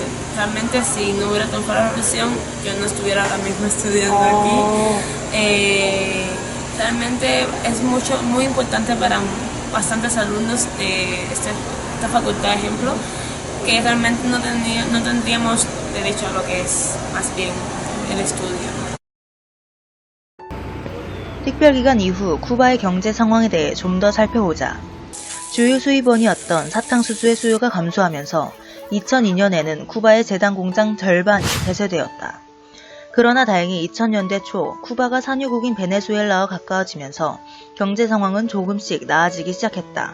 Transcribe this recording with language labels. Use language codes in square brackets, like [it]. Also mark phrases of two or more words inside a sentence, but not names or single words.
[es] Realmente si no hubiera triunfado la revolución, yo no estuviera ahora mismo estudiando aquí. Realmente es muy importante para bastantes alumnos de esta facultad, ejemplo, que realmente no tendríamos derecho a lo que es más bien el estudio. [ko] 특별기간 이후 쿠바의 경제 상황에 대해 좀 더 살펴보자. 주요 수입원이었던 사탕수수의 수요가 감소하면서 2002년에는 쿠바의 제당 공장 절반이 폐쇄되었다. 그러나 다행히 2000년대 초 쿠바가 산유국인 베네수엘라와 가까워지면서 경제 상황은 조금씩 나아지기 시작했다.